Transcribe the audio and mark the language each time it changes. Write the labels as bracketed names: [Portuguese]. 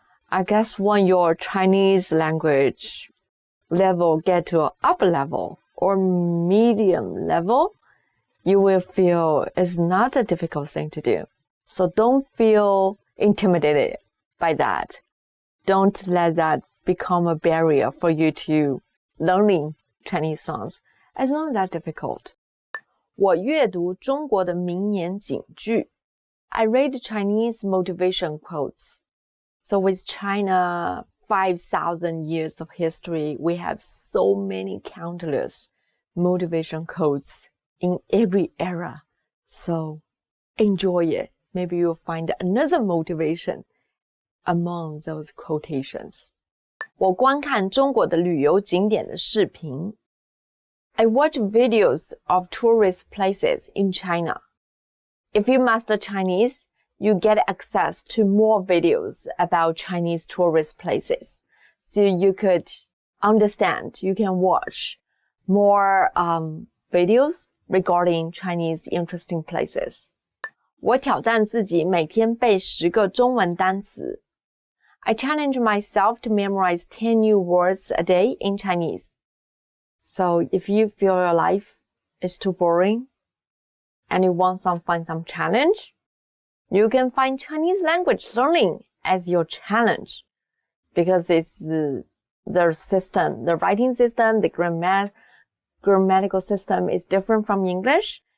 [English] I guess when your Chinese language level get to an upper level or medium level, you will feel it's not a difficult thing to do. So don't feel intimidated by that. Don't let that become a barrier for you to learning Chinese songs. It's not that difficult. [Chinese] 我阅读中国的名言警句。 [English] I read Chinese motivation quotes. So with China 5,000 years of history, we have so many countless motivation quotes in every era. So enjoy it. Maybe you'll find another motivation among those quotations. [Chinese] 我观看中国的旅游景点的视频。 [English] I watch videos of tourist places in China. If you master Chinese, you get access to more videos about Chinese tourist places. So you could understand, you can watch more videos regarding Chinese interesting places. [Chinese] 我挑战自己每天背10个中文单词。 [English] I challenge myself to memorize 10 new words a day in Chinese. So if you feel your life is too boring and you want find some challenge, you can find Chinese language learning as your challenge because it's the system, the writing system, the grammatical system is different from English.